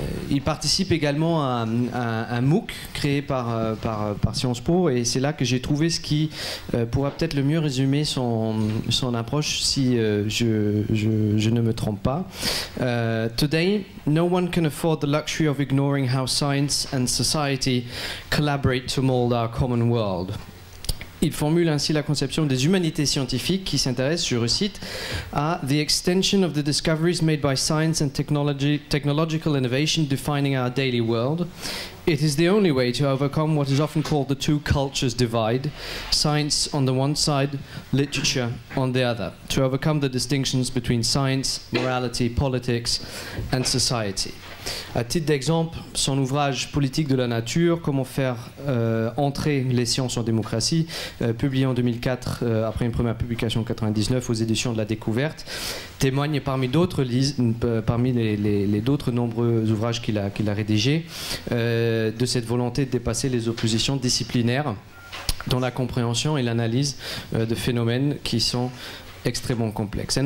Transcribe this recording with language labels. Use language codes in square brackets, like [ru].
[fr] Il participe également à un MOOC créé par Sciences Po, et c'est là que j'ai trouvé ce qui pourra peut-être le mieux résumer son approche, si je ne me trompe pas. [en] Today, no one can afford the luxury of ignoring how science and society collaborate to mold our common world. [fr] Il formule ainsi la conception des humanités scientifiques qui s'intéressent, je recite, à [en] « the extension of the discoveries made by science and technological innovation defining our daily world. It is the only way to overcome what is often called the two cultures divide, science on the one side, literature on the other, to overcome the distinctions between science, morality, politics and society ». [fr] À titre d'exemple, son ouvrage Politique de la nature, comment faire entrer les sciences en démocratie, publié en 2004 après une première publication en 1999 aux éditions de la Découverte, témoigne parmi d'autres les d'autres nombreux ouvrages qu'il a rédigés de cette volonté de dépasser les oppositions disciplinaires dans la compréhension et l'analyse de phénomènes qui sont extrêmement complexe.